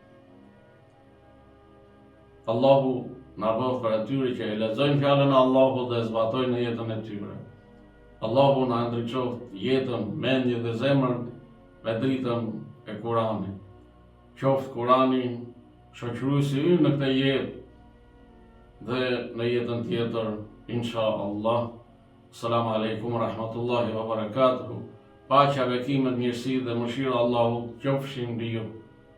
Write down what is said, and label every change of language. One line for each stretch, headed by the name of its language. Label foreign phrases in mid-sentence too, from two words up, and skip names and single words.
Albanian: Allahu na bëf për atyre që e lexojnë fjalën e Allahut dhe zbatojnë në jetën e tyre. Allahu na ndriçoft jetën, mendjen dhe zemrën me dritën e Kuranit. Qoftë Kurani shoqëruesi ynë në këtë jetë dhe në jetën tjetër,
Arabic: إن شاء الله. السلام عليكم ورحمة الله وبركاته.
Albanian: Paqja, bekimet, mirësi dhe mëshira Allahut qofshin mbi ju.